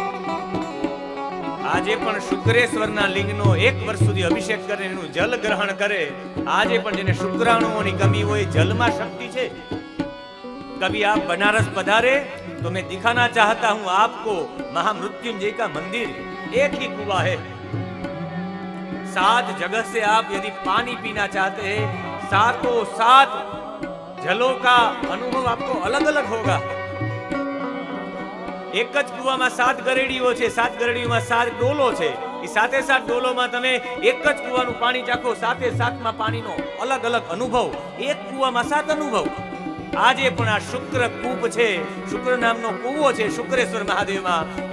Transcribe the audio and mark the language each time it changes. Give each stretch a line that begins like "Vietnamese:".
Gujarati: આજે પણ શુક્રેશ્વરના લિંગનો 1 વર્ષ સુધી અભિષેક કરે, એનું જલ ગ્રહણ કરે. આજે પણ જેને શુક્રાણુઓની કમી હોય, જલમાં શક્તિ છે.
Hindi: कभी आप बनारस पधारे तो मैं दिखाना चाहता हूं आपको महामृत्युंजय का मंदिर. एक ही कुआं है, 7 जगह से आप यदि पानी पीना चाहते हैं, 7 जलों का अनुभव आपको अलग अलग होगा.
Gujarati: एक જ કુવામાં 7 ગરેડીઓ છે, 7 ગરેડીઓમાં 7 ડોલો છે. એ 7 ડોલોમાં તમે એક જ કુવાનું પાણી ચાખો, 7 પાણીનો અલગ અલગ અનુભવ. એક કુવામાં 7 અનુભવ. આજે પણ આ શુક્ર કૂપ છે, શુક્ર નામનો કૂવો છે શુક્રેશ્વર મહાદેવમાં.